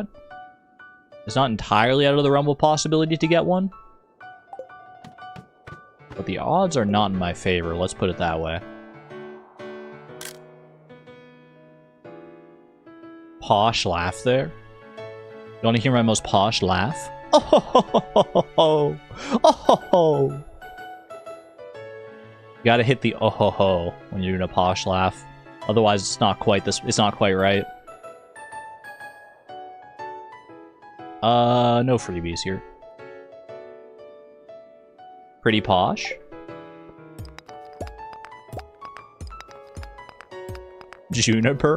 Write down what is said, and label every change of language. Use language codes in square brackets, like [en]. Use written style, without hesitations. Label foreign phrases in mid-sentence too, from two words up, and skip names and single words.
[en] It's not entirely out of the realm of possibility to get one. But the odds are not in my favor, let's put it that way. Posh laugh there. You want to hear my most posh laugh? Oh ho ho ho ho ho! Oh ho ho! You gotta hit the oh ho ho when you're doing a posh laugh. Otherwise, it's not quite this. It's not quite right. No freebies here. Pretty posh. Juniper.